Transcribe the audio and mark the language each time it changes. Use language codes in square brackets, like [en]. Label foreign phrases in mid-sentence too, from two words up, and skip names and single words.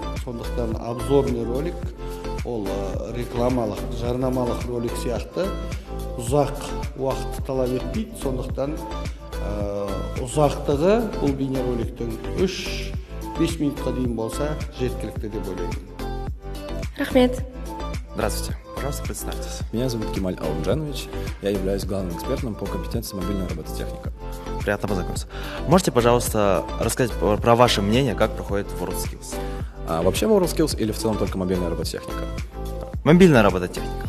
[kk] Сондықтан [ru] обзорный ролик [kk] ол рекламалық, жарнамалық ролик сияқты ұзақ уақытты талап етпейді. Сондықтан ұзақтығы бұл бейне роликтің 3-5 минутқа дейін болса жеткілікті деп ойлаймын. Рахмет. [ru] Здравствуйте. Пожалуйста, представьтесь. Меня зовут Кемаль Алымжанович. Я являюсь главным экспертом по компетенции мобильная робототехника. Приятно познакомиться. Можете, пожалуйста, рассказать про ваше мнение, как проходит WorldSkills? Вообще WorldSkills или в целом только мобильная робототехника? Мобильная робототехника.